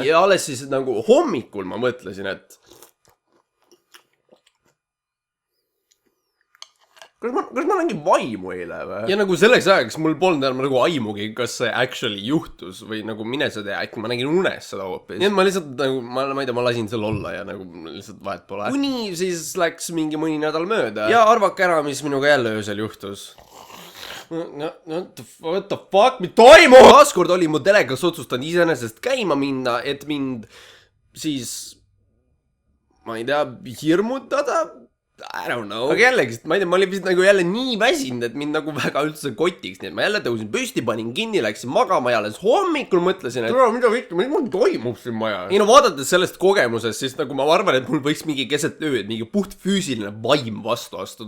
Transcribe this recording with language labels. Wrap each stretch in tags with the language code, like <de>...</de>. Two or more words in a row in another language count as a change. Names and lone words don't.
<et>Ja alles siis nagu hommikul ma mõtlesin, et kas ma nägin vaimu eile või? Ja nagu selleks ajaks mul polnud nagu aimugi, kas see actually juhtus või nagu mine sa tea, äkki ma nägin unes seda hoopis. Nii et ma lihtsalt nagu, ma ei tea, ma lasin seal olla ja nagu lihtsalt vahet pole. Kuni siis läks mingi mõni nädal mööda. Ja arvake ära, mis minuga jälle öösel juhtus.</et> <en>What the fuck,</en> <et>mis toimub? Taaskord oli mu telekas otsustanud iseenesest käima minna, et mind siis, ma ei tea, hirmutada?</et> <en>I don't know.</en> <et>Aga jällegi, ma ei tea, ma olin vist nagu jälle nii väsinud, et mind nagu väga üldse kotiks, nii et ma jälle tõusin püsti, panin kinni, läksin magama ja alles hommikul mõtlesin, et mida kõik, mis mul toimub siin majas? Ei no vaadates sellest kogemusest, siis nagu ma arvan, et mul võiks mingi keset ööd, mingi puht füüsiline vaim vastu astuda.</et>